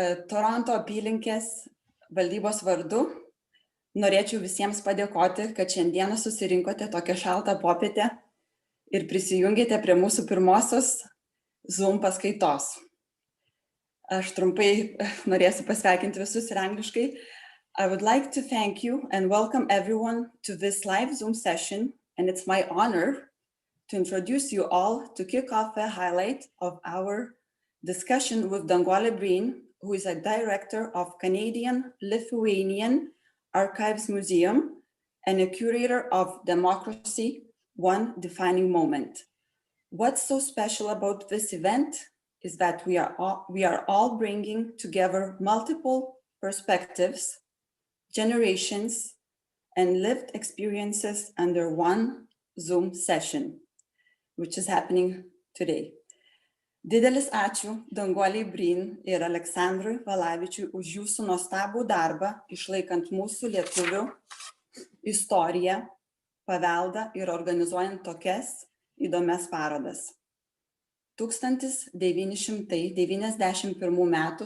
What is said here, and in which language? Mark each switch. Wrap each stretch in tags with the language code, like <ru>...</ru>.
<lt>Toronto apylinkės valdybos vardu norėčiau visiems padėkoti, kad šiandieną susirinkote tokią šaltą popietę ir prisijungėte prie mūsų pirmosios Zoom paskaitos. Aš trumpai norėsiu pasveikinti visus ir angliškai.</lt> <en>I would like to thank you and welcome everyone to this live Zoom session. And it's my honor to introduce you all to kick off a highlight of our discussion with Danguole Breen, who is a director of Canadian Lithuanian Archives Museum and a curator of Democracy, One Defining Moment. What's so special about this event is that we are all bringing together multiple perspectives, generations, and lived experiences under one Zoom session, which is happening today.</en> <lt>Didelis ačiū Danguolei Breen ir Aleksandrui Valavičiui už jūsų nuostabų darbą, išlaikant mūsų lietuvių istoriją, paveldą ir organizuojant tokias įdomias parodas. 1991 m.</lt>